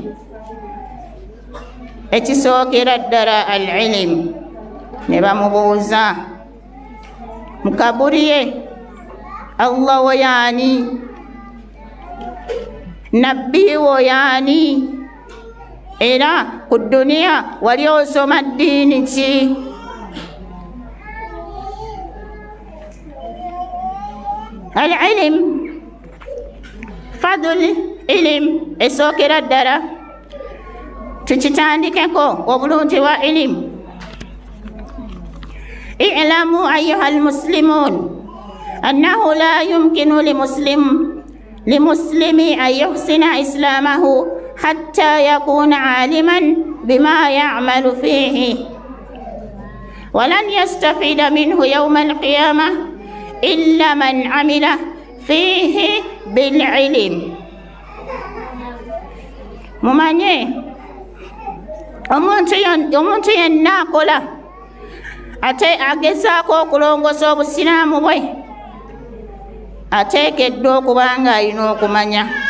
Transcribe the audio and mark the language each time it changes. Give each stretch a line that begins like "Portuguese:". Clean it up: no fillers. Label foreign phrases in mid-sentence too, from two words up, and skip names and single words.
Ganda: ekisookera ddala al-ilimu ne bamubuuza mu kabbuli ye Allah wo yaani nabbi wo yaani era ku duniya wali osoma ddiini ki al-ilimu
Arabic: فضل العلم
Ganda: esookera ddala tukitandikeko obulungi bwa ilimu
Arabic: اعلموا أيها المسلمون أنه لا يمكن لمسلم أن يحسن إسلامه حتى يكون عالما بما يعمل فيه ولن يستفيد منه يوم القيامة إلا من عمل فيه بالعلم mumanye
Ganda: omuntu yenna akola ate agezaako okulongosa obusiraamu bwe ateekeddwa okuba nga alina okumanya